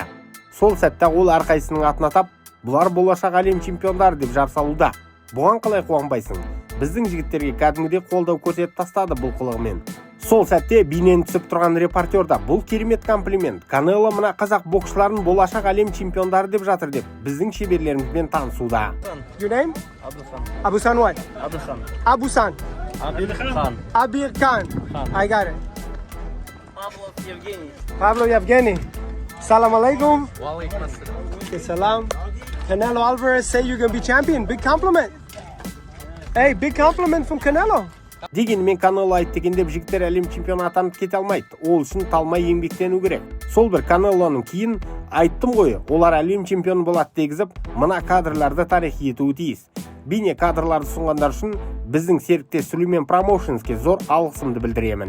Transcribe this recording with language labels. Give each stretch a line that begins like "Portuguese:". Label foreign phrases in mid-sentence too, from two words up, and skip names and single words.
Kazakh: Сол сәтте ол әрқайсының атын атап, бұлар болашақ әлем чемпиондары деп жар салуда. Бұған қалай қуанбайсың? Біздің жігіттерге кәдімгідей қолдау көрсетіп тастады бұл қылығымен. Сол сәтте бейнені түсіп тұрған репортерда бұл керемет комплимент. Канело мына қазақ боксшыларын болашақ әлем чемпиондары деп жатыр деп біздің шеберлерімізбен танысуда.
English: Your name? Abusan what? Abusan. Abirkan. I got it. Pablo Yevgeny.
Arabic: سلام عليكم. وعليكم السلام. Salam.
English: Canelo Alvarez say you're going to be champion. Big compliment. Hey, big compliment from Canelo.
Kazakh: Дегенмен Канело айт дегендеп жігіттер әлем чемпионы атанып кете алмайды. Ол үшін талмай еңбектену керек. Сол бір Канелоның кейін айттым ғой, олар әлем чемпионы болады дегізіп, мына кадрларды тарихи етуі тиіс. Бейне кадрларды сұнғандар үшін біздің серіктес Сүлеймен Промоушенске зор алғысымды білдіремін.